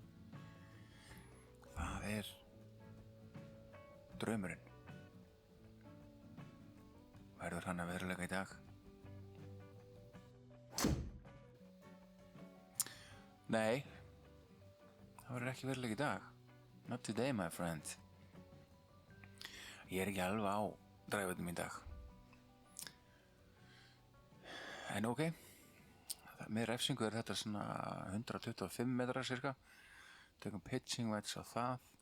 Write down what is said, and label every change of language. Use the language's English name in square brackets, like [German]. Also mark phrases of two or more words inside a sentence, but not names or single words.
[Icelandic] Það er draumurinn. Verður hann að veruleika í dag? Nei, það verður ekki veruleika í dag. [English] Not today, my friend. [Icelandic] Ég er ekki alveg á dræfötum í dag. En ok, með refsingu er þetta svona 125 metrar cirka. Tökum [English] pitching wedge [Icelandic] á það.